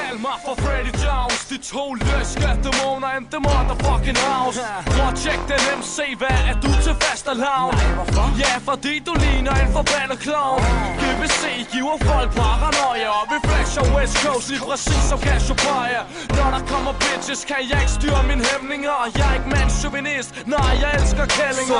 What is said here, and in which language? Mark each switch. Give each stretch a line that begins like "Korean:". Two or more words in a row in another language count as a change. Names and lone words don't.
Danish: mig for Freddy Jones. De to løske dæmoner
English: in the motherfucking house.
Danish: Prøv at tjek den MC, hvad er du til fastelavn? Ja, fordi du ligner en forbandet clown. GBC giver folk paranoia, og vi flasher West Coast lige præcis som Cassiopeia. Når der kommer bitches, kan jeg ikke styre mine hæmninger. Jeg er ikke mandschauvinist, nej, jeg elsker kællinger.